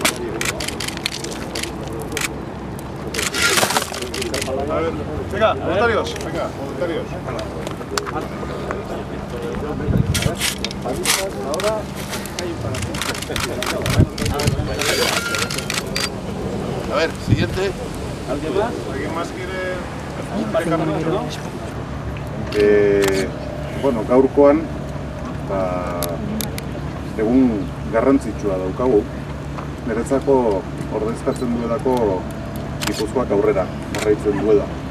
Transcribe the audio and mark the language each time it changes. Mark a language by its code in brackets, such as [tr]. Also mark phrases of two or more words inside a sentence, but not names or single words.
[es] A ver, venga, voluntarios. Venga, voluntarios. A ver, siguiente. ¿Alguien más? ¿Alguien más quiere [eu] Bueno, gaurkoan egun garrantzitsua daukagu. Niretzako ordezkatzen duelako Gipuzkoak aurrera jarraitzen duela.